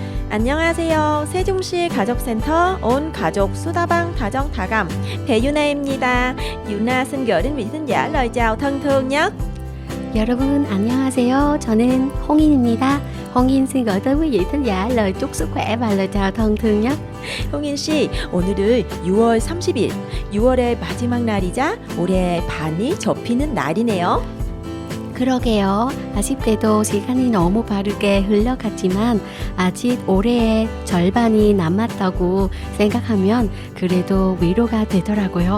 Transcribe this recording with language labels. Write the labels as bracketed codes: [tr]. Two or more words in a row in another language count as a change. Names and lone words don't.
[ko] 안녕하세요. 세종시 가족센터 온 가족 수다방 다정 다감 배유나입니다. [vi] Yuna xin gửi đến quý thính giả lời chào thân thương nhất. [ko] 여러분 안녕하세요. 저는 홍인입니다. [vi] 홍인 xin gửi tới quý vị thính giả lời chúc sức khỏe và lời chào thân thương nhất. [ko] 홍인 씨, 오늘은 6월 30일, 6월의 마지막 날이자 올해 반이 접히는 날이네요. 그러게요. 아쉽게도 시간이 너무 빠르게 흘러갔지만 아직 올해의 절반이 남았다고 생각하면 그래도 위로가 되더라고요.